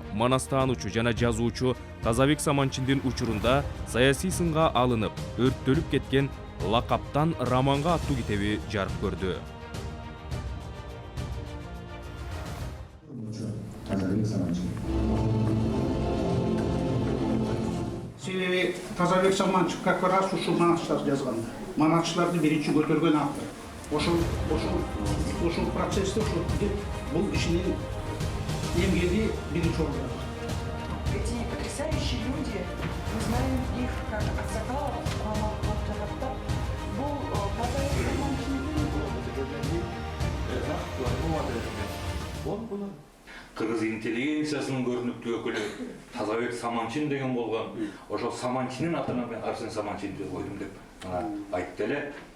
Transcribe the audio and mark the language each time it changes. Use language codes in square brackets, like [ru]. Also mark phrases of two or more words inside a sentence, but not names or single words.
[ky] манастаануучу жана жазуучу Тазабек Саманчиндин учурунда саясий сынга алынып, өрттөлүп кеткен «Лакаптан романга» аттуу китеби жарык көрдү. Себеби Тазабек Саманчиев [ru] как раз [ky] ушул Манасчылар жазган. Манасчыларды биринчи көтөргөн автор. Ошол процессте бул ишинин эмгеги биринчи орунда. [ru] Эти потрясающие люди, мы знаем их как аксакалов, авторов. [ky] Бул Кыргыз интеллигенциясынын көрүнүктүү өкүлү Тазабек Саманчин деген болгон. Ошол Саманчинин атынан мен Арсен Саманчинди койдум деп айтты эле.